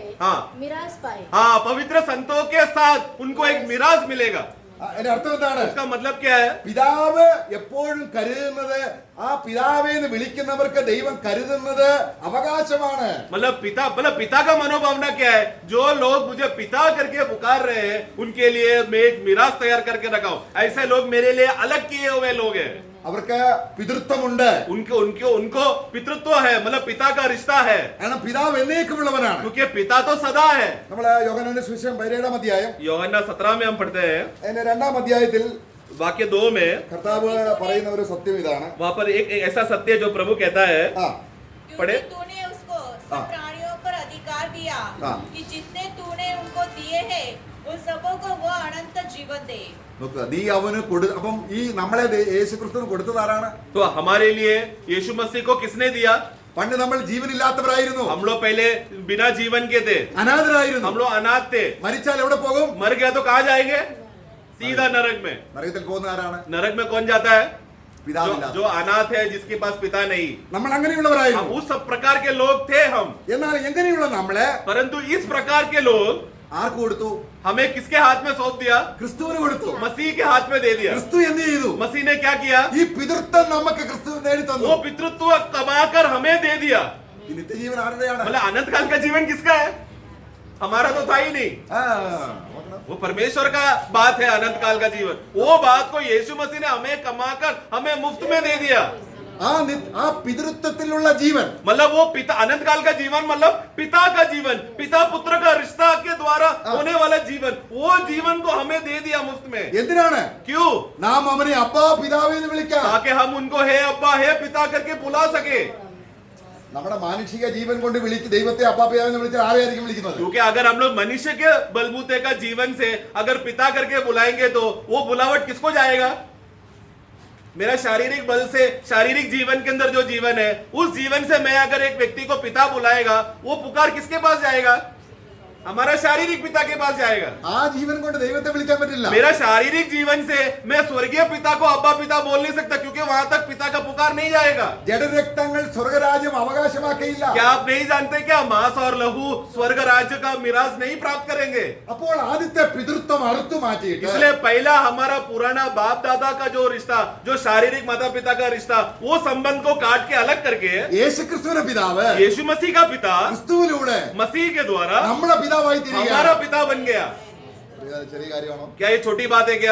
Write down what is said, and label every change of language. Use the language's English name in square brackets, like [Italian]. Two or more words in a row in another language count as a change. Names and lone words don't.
[Hindi] हाँ। मिराज पाए. हाँ, पवित्र संतों के साथ उनको एक मिराज मिलेगा. [Malayalam] അതിന്റെ അർത്ഥം എന്താണ്? [Hindi] उसका मतलब क्या है? [Malayalam] പിതാവ് എപ്പോഴും കരുതുന്നത്, ആ പിതാവെ എന്ന് വിളിക്കുന്നവർക്ക് ദൈവം കരുതുന്നത് അവകാശമാണ്. [Hindi] मतलब पिता का मनोभावना क्या है? जो लोग मुझे पिता करके पुकार रहे हैं, उनके लिए मैं एक मिराज तैयार करके रखा हूं. ऐसे लोग मेरे लिए अलग किए हुए लोग हैं. [Malayalam] അവർക്ക് പിതൃത്വമുണ്ട്. [Hindi] उनको पितृत्व है, मतलब पिता का रिश्ता है, [Malayalam] കാരണം പിതാവ് എന്നേക്കുമുള്ളവനാണ്. [Hindi] क्योंकि पिता तो सदा है. [Malayalam] നമ്മള് യോഹന്നാന്റെ സുവിശേഷം 17 അധ്യായം [Hindi] യോഹന്നാൻ 17 में हम पढ़ते हैं, [Malayalam] അതിന്റെ 2 അധ്യായത്തിൽ [Hindi] वाक्य 2 में [Malayalam] കർത്താവ് പറയുന്ന ഒരു സത്യം ഇതാണ്. [Hindi] वहां पर एक ऐसा सत्य जो प्रभु कहता है, ആ पढ़े. क्योंकि तूने उसको सब हाँ। प्राणियों पर अधिकार दिया हाँ। कि जितने तूने उनको दिए हैं उन सबों को वो अनंत जीवन दे. [Malayalam] നോക്കുക, നീ അവന് അപ്പം ഈ നമ്മളെ യേശു ക്രിസ്തുവിന് കൊടുത്തത് ആരാണ്? [Hindi] तो हमारे लिए यीशु मसीह को किसने दिया? [Malayalam] പണ്ട് നമ്മൾ ജീവനില്ലാത്തവരായിരുന്നു, [Hindi] हम लोग पहले बिना जीवन के थे, [Malayalam] അനാഥരായിരുന്നു. [Hindi] हम लोग अनाथ थे. [Malayalam] മരിച്ചാൽ എവിടെ പോകും? [Hindi] मर गया तो कहाँ जाएंगे? सीधा नरक में. [Malayalam] നരകത്തിൽ പോകുന്ന ആരാണ്? [Hindi] नरक में कौन जाता है? [Malayalam] പിതാവില്ലാത്ത. [Hindi] जो अनाथ है, जिसके पास पिता नहीं. [Malayalam] നമ്മൾ [Hindi] हम [Malayalam] അങ്ങനെയുള്ളവരായിരുന്നു. [Hindi] उस सब प्रकार के लोग थे हम. [Malayalam] എന്നാൽ എങ്ങനെയുള്ള നമ്മളെ [Hindi] परंतु इस प्रकार के लोग [Malayalam] ആർക്ക് കൊടുത്തു? [Hindi] हमें किसके हाथ में सौंप दिया? [Malayalam] ക്രിസ്തുവിന് കൊടുത്തു. [Hindi] मसीह के हाथ में दे दिया. [Malayalam] ക്രിസ്തു എന്ത് ചെയ്തു? [Hindi] मसीह ने क्या किया? [Malayalam] ഈ പിതൃത്വം നമുക്ക് ക്രിസ്തു നേടി തന്നു. [Hindi] वो पितृत्व कमाकर हमें दे दिया. [Malayalam] ഈ നിത്യജീവൻ ആരുടെയാണ്? [Hindi] मतलब अनंत काल का जीवन किसका है? हमारा तो था ही नहीं. [Malayalam] ആ, നോക്കണം. [Hindi] वो परमेश्वर का बात है, अनंत काल का जीवन. वो बात को यीशु मसीह ने हमें कमाकर हमें मुफ्त में दे दिया. [Malayalam] ആ പിതൃത്വത്തിലുള്ള ജീവൻ, [Hindi] मतलब वो पिता, अनंत काल का जीवन मतलब पिता का जीवन, पिता पुत्र का रिश्ता के द्वारा होने वाला जीवन, वो जीवन को हमें दे दिया मुफ्त में. [Malayalam] എന്തിനാണ്? [Hindi] क्यों? [Malayalam] നാം അവനെ അപ്പാ പിതാവേ എന്ന് വിളിക്കാം. [Hindi] ताकि हम उनको हे अब्बा हे पिता करके बुला सके. [Malayalam] നമ്മുടെ മാനുഷിക ജീവൻ കൊണ്ട് ദൈവത്തെ അപ്പാ പിതാവേ എന്ന് വിളിച്ചാൽ ആരെയായിരിക്കും വിളിക്കുന്നത്? [Hindi] क्योंकि अगर हम लोग मनुष्य के बलबूते का जीवन से अगर पिता करके बुलाएंगे तो वो बुलावट किसको जाएगा? मेरा शारीरिक बल से, शारीरिक जीवन के अंदर जो जीवन है, उस जीवन से मैं अगर एक व्यक्ति को पिता बुलाएगा, वो पुकार किसके पास जाएगा? हमारा शारीरिक पिता के पास जाएगा. [Malayalam] ആ ജീവൻ കൊണ്ട് ദൈവത്തെ വിളിക്കാൻ പറ്റില്ല. [Hindi] मेरा शारीरिक जीवन से मैं स्वर्गीय पिता को अब्बा पिता बोल नहीं सकता, क्योंकि वहां तक पिता का पुकार नहीं जाएगा. [Malayalam] ജഡരക്തങ്ങൾ സ്വർഗരാജ്യം അവകാശമാക്കിയില്ല. [Hindi] क्या आप नहीं जानते क्या मांस और लहू स्वर्ग राज्य का मिराज नहीं प्राप्त करेंगे? [Malayalam] അപ്പോൾ ആദ്യത്തെ പിതൃത്വം അറുത്തു മാറ്റിയിട്ട് [Hindi] इसलिए पहला हमारा पुराना बाप दादा का जो रिश्ता, जो शारीरिक माता पिता का रिश्ता, वो संबंध को काट के अलग करके [Malayalam] യേശുക്രിസ്തുവിന്റെ പിതാവ് [Hindi] यीशु मसीह का पिता [Malayalam] ക്രിസ്തുവിലൂടെ [Hindi] मसीह के द्वारा [Malayalam] നമ്മുടെ പിതാവായി [Hindi] हमारा [Malayalam] തീരുകയാണ്. [Hindi] पिता बन गया. [Malayalam] ചെറിയ കാര്യമാണോ? [Hindi] क्या ये छोटी बात है क्या?